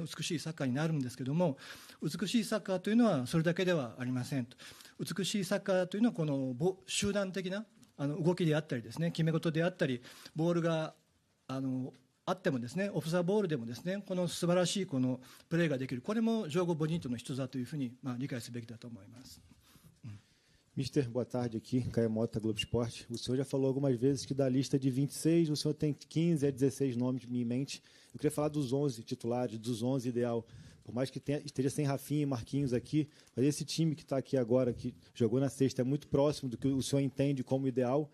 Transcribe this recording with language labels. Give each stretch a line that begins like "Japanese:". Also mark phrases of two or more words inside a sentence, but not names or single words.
Japanese: 美しいサッカーになるんですけども、美しいサッカーというのはそれだけではありませんと。美しいサッカーというのはこの集団的な動きであったりですね、決め事であったり、ボールがあってもですね、
English: off the ball
Japanese: でもですねこの素晴らしいこのプレーができる、これも
Portuguese: jogo bonito
Japanese: の一つだというふうに理解すべきだと思います。
Portuguese: Mister, boa tarde aqui, Caio Mota, Globo Esporte. O senhor já falou algumas vezes que da lista de 26, o senhor tem 15 a 16 nomes em mente. Eu queria falar dos 11 titulares, dos 11 ideal. Por mais que esteja sem Rafinha e Marquinhos aqui, mas esse time que está aqui agora, que jogou na sexta, é muito próximo do que o senhor entende como ideal.